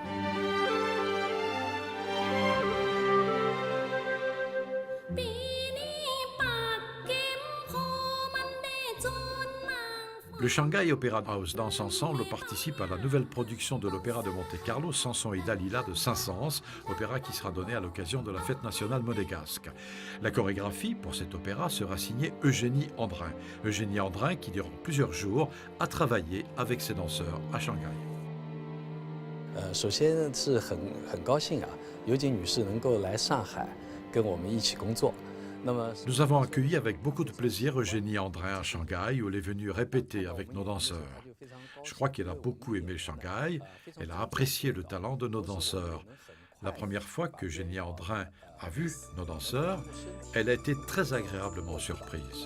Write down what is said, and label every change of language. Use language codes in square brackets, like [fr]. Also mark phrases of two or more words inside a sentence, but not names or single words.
[fr] Le Shanghai Opera House Dance Ensemble participe à la nouvelle production de l'Opéra de Monte-Carlo, Samson et Dalila de Saint-Saëns, opéra qui sera donné à l'occasion de la fête nationale monégasque. La chorégraphie pour cet opéra sera signée Eugénie Andrin. Eugénie Andrin qui, durant plusieurs jours, a travaillé avec ses danseurs à Shanghai. [zh] 首先是很高兴尤锦女士能够来上海跟我们一起工作。 [fr] Nous avons accueilli avec beaucoup de plaisir Eugénie Andrin à Shanghai où elle est venue répéter avec nos danseurs. Je crois qu'elle a beaucoup aimé Shanghai, elle a apprécié le talent de nos danseurs. La première fois que Eugénie Andrin a vu nos danseurs, elle a été très agréablement surprise.